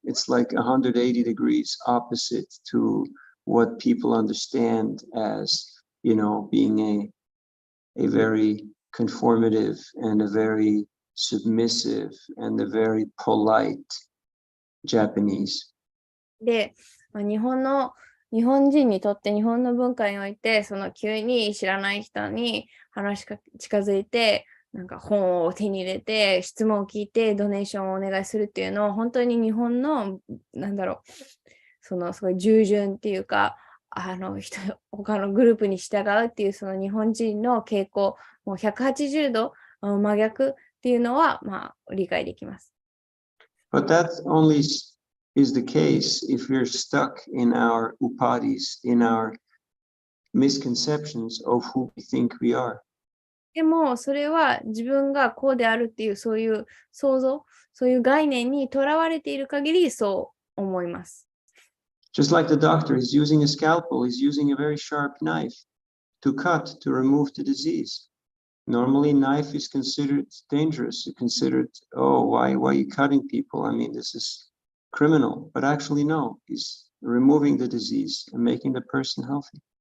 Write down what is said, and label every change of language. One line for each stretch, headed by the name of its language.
English: It's like 180 degrees opposite to what people understand as, being a very conformative and a very submissive and a very polite Japanese.
Japanese: で、日本人にとって日本の文化において、急に知らない人に近づいて、なんか本を手に入れて、質問を聞いて、ドネーションをお願いするっていうのを、本当に日本の、すごい従順っていうか、他のグループに従うっていう、日本人の傾向、もう180度真逆っていうのは、理解できます。
English: But that only is the case if we're stuck in our upadis, in our misconceptions of who we think we are.
Japanese: でも、それは自分がこうであるっていう、そういう想像、そういう概念にとらわれている限り、そう思います。
English: Just like the doctor, he's using a scalpel, he's using a very sharp knife to cut, to remove the disease. Normally, knife is considered dangerous, considered, oh, why are you cutting people? I mean, this is criminal. But actually, no, he's removing the disease and making the person healthy.